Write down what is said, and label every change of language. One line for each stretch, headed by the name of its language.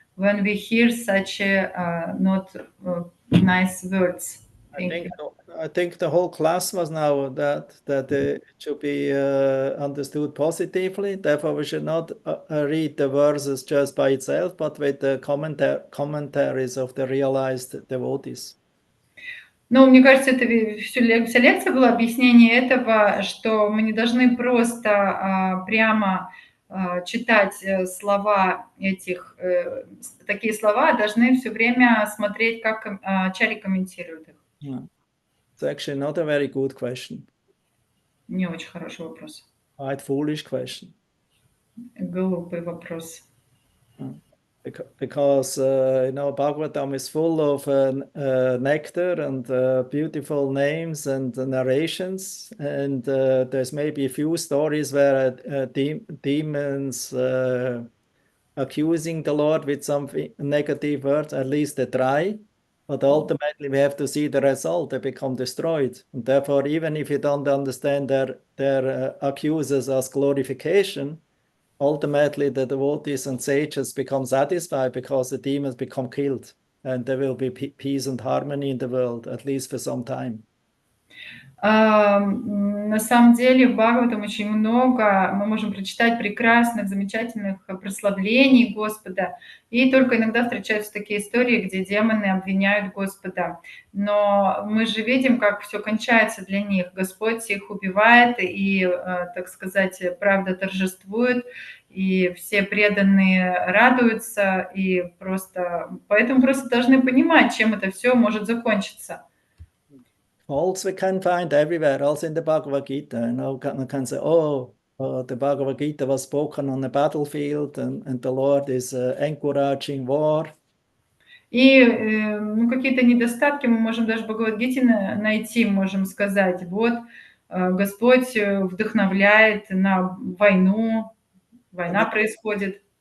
English: When we hear such not nice words. I think the whole class was now that it should be understood positively. Therefore, we should not read the verses just by itself, but with the commentaries of the realized devotees.
Russian: Ну, мне кажется, это вся лекция была объяснение этого, что мы не должны просто прямо читать слова этих, такие слова, а должны все время смотреть, как ачарьи комментируют их.
English: Yeah. It's actually not a very good question.
Russian: Не очень хороший вопрос.
English: Quite foolish question.
Russian: Глупый вопрос.
English: Because Bhagavatam is full of nectar and beautiful names and narrations, and there's maybe a few stories where demons accusing the Lord with some negative words. At least they try, but ultimately we have to see the result. They become destroyed, and therefore, even if you don't understand their accusers as glorification, ultimately the devotees and sages become satisfied because the demons become killed, and there will be peace and harmony in the world, at least for some time.
Russian: На самом деле в Бхагаватам очень много, мы можем прочитать прекрасных, замечательных прославлений Господа, и только иногда встречаются такие истории, где демоны обвиняют Господа. Но мы же видим, как все кончается для них. Господь их убивает, и, так сказать, правда торжествует, и все преданные радуются, и поэтому просто должны понимать, чем это все может закончиться.
English: Also, we can find everywhere, also in the Bhagavad Gita. One can say, the Bhagavad Gita was spoken on a battlefield, and the Lord is encouraging war.
Russian: И какие-то недостатки мы можем даже в Бхагавад-гите найти, можем сказать. Вот Господь вдохновляет на войну, война происходит.